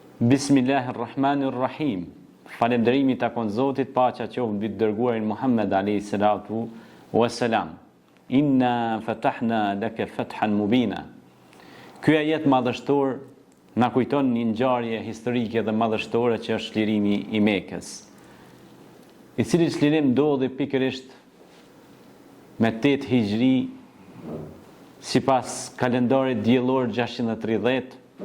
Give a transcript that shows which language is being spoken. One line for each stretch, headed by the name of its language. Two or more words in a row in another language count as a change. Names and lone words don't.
Arabic: Bismillahirrahmanirrahim.
Albanian: Falënderimi takon Zotit, paqja qoftë mbi të dërguarin Muhammed
Arabic: عليه الصلاة والسلام. إنا فتحنا لك فتحا مبينا.
Albanian: Ky ajet madhështor na kujton një ngjarje historike dhe madhështore që është çlirimi i Mekës, i cili çlirim ndodhi pikërisht me 8 Hijri sipas kalendarit diellor 630